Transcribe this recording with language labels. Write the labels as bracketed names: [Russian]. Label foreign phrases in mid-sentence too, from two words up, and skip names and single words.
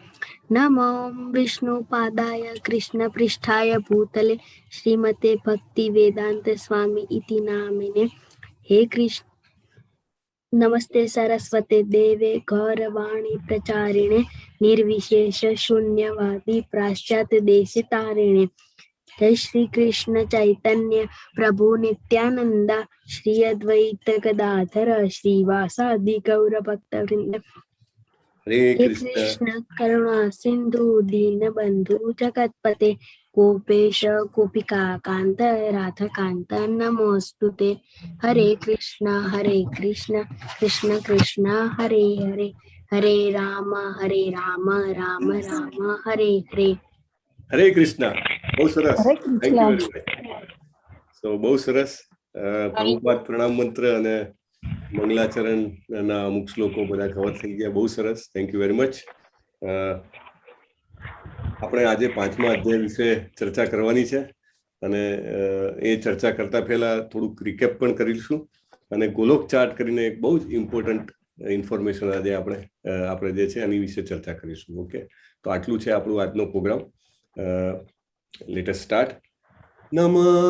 [Sanskrit] નમો વિષ્ણુપાદાય કૃષ્ણપૃષ્ઠાય ભૂતલે શ્રીમતે ભક્તિવેદાંત સ્વામી ઇતિ નામિને. હે કૃષ્ણ. નમસ્તે સરસ્વતે દેવે ગૌરવાણી પ્રચારિણે નિર્વિશેષ શૂન્યવાદી પાશ્ચાત્ય દેશિતારિણે. जय श्री कृष्ण चैतन्य प्रभु नित्यानंद श्री अद्वैत गदाधर श्रीवासादि गौर भक्त वृंद हरे हे कृष्ण कृष्ण करुणा सिंधु दीन बंधु जगतपते गोपेश गोपिका कांत राधा कांत नमोस्तुते हरे कृष्ण कृष्ण कृष्ण हरे हरे हरे राम राम राम हरे हरे हरे कृष्ण [Gujarati] બહુ સરસ હરે [English] thank you [Gujarati] કૃષ્ણ. [English] very much [Gujarati] સો બહુ સરસ પ્રભુપાદ પ્રણામ મંત્ર અને મંગલાચરણ ના અમુક શ્લોકો બધા કવર થઈ ગયા બહુ સરસ [English] thank you very much [Gujarati] આપણે આજે 5મા અધ્યાય વિશે ચર્ચા કરવાની છે અને એ ચર્ચા કરતા પહેલા થોડુંક રિકેપ પણ કરીશું અને ગોલોક ચાર્ટ કરીને એક બહુ જ [English] important information [Gujarati] આજે આપણે જે છે એની વિશે ચર્ચા કરીશું ઓકે તો આટલું છે આપણું આજનો પ્રોગ્રામ [English] let us start [Gujarati] નમો